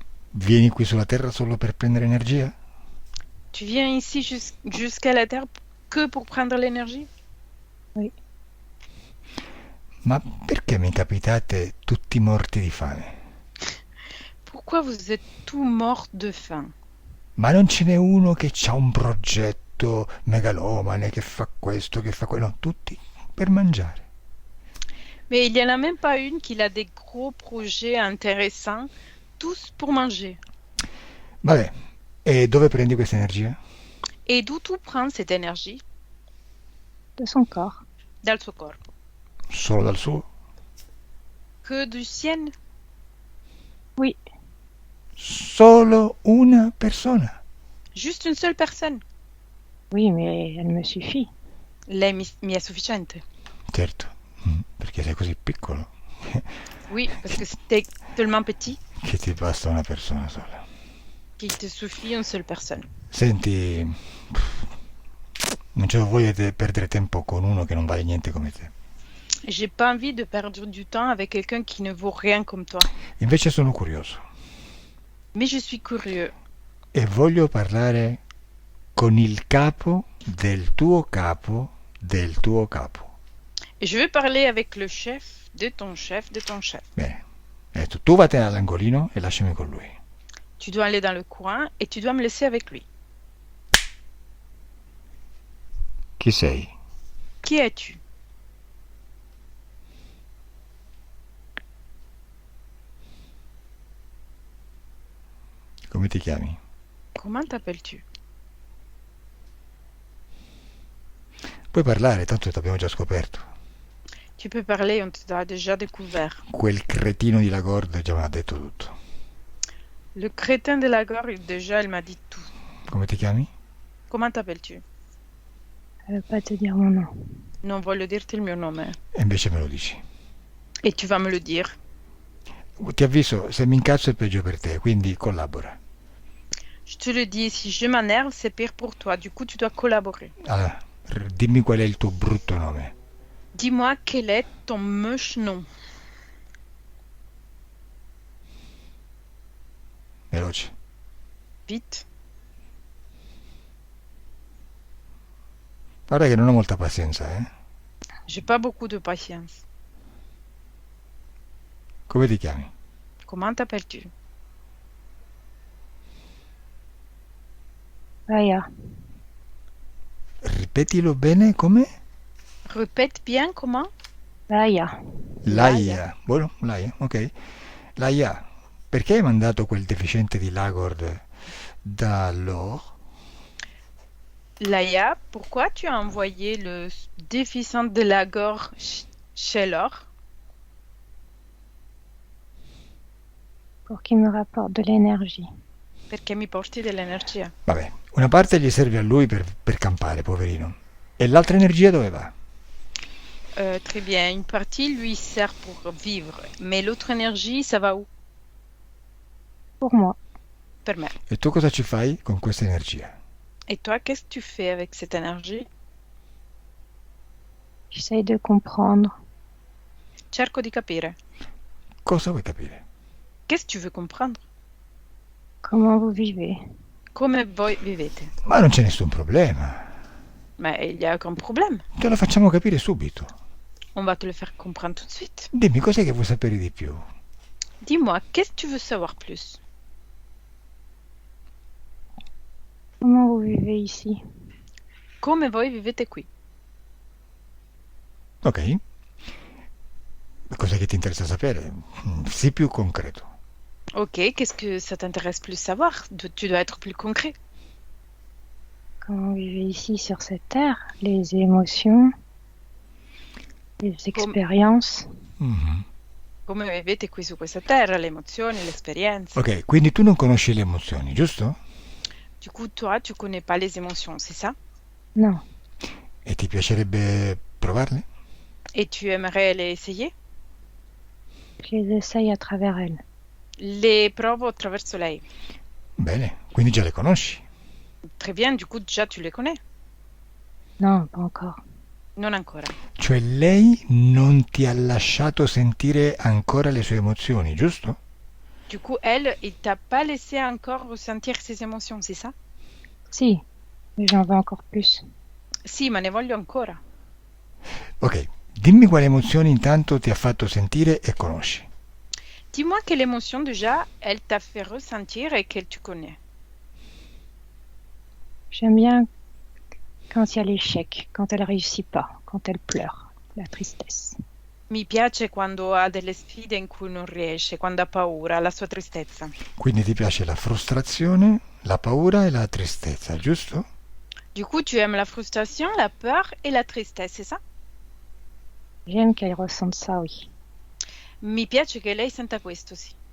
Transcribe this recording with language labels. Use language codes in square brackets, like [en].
[it] Vieni qui sulla Terra solo per prendere energia? [fr] Tu viens ici jusqu'à la Terre que pour prendre l'énergie? Oui. [it] Ma perché mi capitate tutti morti di fame? [fr] pourquoi vous êtes tout mort de faim? [it] Ma non ce n'è uno che ha un progetto megalomane, che fa questo, che fa quello. No, tutti per mangiare. [fr] Mais il n'y en a même pas une qui a des gros projets intéressants, tous pour manger. [it] Vabbè, e dove prendi questa energia? [fr] Et d'où tu prends cette énergie? De son corps. [it] Dal suo corpo. Solo dal suo? [fr] Que du sien? Oui, [it] Solo una persona. [fr] Juste une seule personne. oui, mais elle me suffit. [it] Lei mi è sufficiente. Certo, perché sei così piccolo [fr] Oui, parce que c'était tellement petit [it] che ti basta una persona sola. [fr] qu'il te suffit une seule personne. [it] Senti, non c'ho voglia di perdere tempo con uno che non vale niente come te. [fr] J'ai pas envie de perdre du temps avec quelqu'un qui ne vaut rien comme toi. [it] Invece sono curioso [fr] Mais je suis curieux. [it] e voglio parlare con il capo del tuo capo del tuo capo. [fr] Et je veux parler avec le chef de ton chef de ton chef. [it] Bene, hai detto, tu vattene all'angolino e lasciami con lui. [fr] Tu dois aller dans le coin et tu dois me laisser avec lui. [it] Chi sei? [fr] Qui es-tu? [it] Come ti chiami? [fr] Comment t'appelles-tu? [it] Puoi parlare, tanto ti abbiamo già scoperto. [fr] Tu peux parler, on t'a déjà découvert. [it] Quel cretino di Lagorde già mi ha detto tutto. [fr] Le crétin de la gare, déjà, il m'a dit tout. [it] Come ti chiami? [fr] Comment t'appelles-tu? Elle veut pas te dire mon nom. [it] Non voglio dirti il mio nome. E invece me lo dici. [fr] Et tu vas me le dire. [it] Ti avviso, se mi incazzo è peggio per te, quindi collabora. [fr] Je te le dis, si je m'énerve, c'est pire pour toi. Du coup, tu dois collaborer. [it] Allora, dimmi qual è il tuo brutto nome. [fr] Dis-moi quel est ton moche nom. [it] Veloce. [fr] Vite. [it] Guarda che non ho molta pazienza, [fr] J'ai pas beaucoup de patience. [it] Come ti chiami? [fr] Comment t'appelles-tu? Raya. [it] Ripetilo bene, come? [fr] Répète bien comment? Raya. [it] Laia. Buono, Laia, ok. Laia, perché hai mandato quel deficiente di Lagord da Lore? [fr] Laïa, pourquoi tu as envoyé le déficient de la gorge chez l'or? Pour qu'il me rapporte de l'énergie. [it] Perché mi porti dell'energia. Vabbè, una parte gli serve a lui per campare, poverino. E l'altra energia dove va? [fr] Très bien, une partie lui sert pour vivre, mais l'autre énergie, ça va où? Pour moi. [it] Per me. E tu cosa ci fai con questa energia? [fr] Et toi, qu'est-ce que tu fais avec cette énergie? J'essaye de comprendre. [it] Cerco di capire. Cosa vuoi capire? [fr] Qu'est-ce que tu veux comprendre? Comment vous vivez. [it] Come voi vivete? Ma non c'è nessun problema. [fr] Mais il n'y a aucun problème. [it] Te lo facciamo capire subito. [fr] On va te le faire comprendre tout de suite. [it] Dimmi cos'è che vuoi sapere di più. [fr] Dis-moi, qu'est-ce que tu veux savoir plus? Comment vous vivez ici. [it] Come voi vivete qui? Ok? Cos'è che ti interessa sapere? Sii più concreto. [fr] Ok, qu'est-ce que ça t'intéresse plus savoir? Tu dois être plus concret. Comment vous vivez ici sur cette terre. Les émotions. Les expériences. Mhm. [it] Come vivete qui su questa terra, le emozioni, le esperienze. Ok, quindi tu non conosci le emozioni, giusto? [fr] Du coup, toi, tu connais pas les émotions, c'est ça? Non. [it] E ti piacerebbe provarle? [fr] Et tu aimerais les essayer? Je les essaye à travers elle. [it] Les provo attraverso lei. Bene, quindi già le conosci. [fr] Très bien, du coup, déjà, tu les connais. Non, pas encore. [it] Non ancora. Cioè lei non ti ha lasciato sentire ancora le sue emozioni, giusto? [fr] Du coup, elle, il t'a pas laissé encore ressentir ses émotions, c'est ça? Si, mais j'en veux encore plus. [it] Sì, ma ne voglio ancora. Ok, dimmi quali emozioni intanto ti ha fatto sentire e conosci. [fr] Dis-moi quelle émotion déjà elle t'a fait ressentir et qu'elle tu connais. J'aime bien quand il y a l'échec, quand elle réussit pas, quand elle pleure, la tristesse. [it] Mi piace quando ha delle sfide in cui non riesce, quando ha paura, la sua tristezza. Quindi ti piace la frustrazione, la paura e la tristezza, giusto? [fr] Du coup, tu aimes la frustration, la peur et la tristesse, c'est ça? J'aime qu'elle ressente ça, oui. [it] Mi piace che lei senta questo, sì.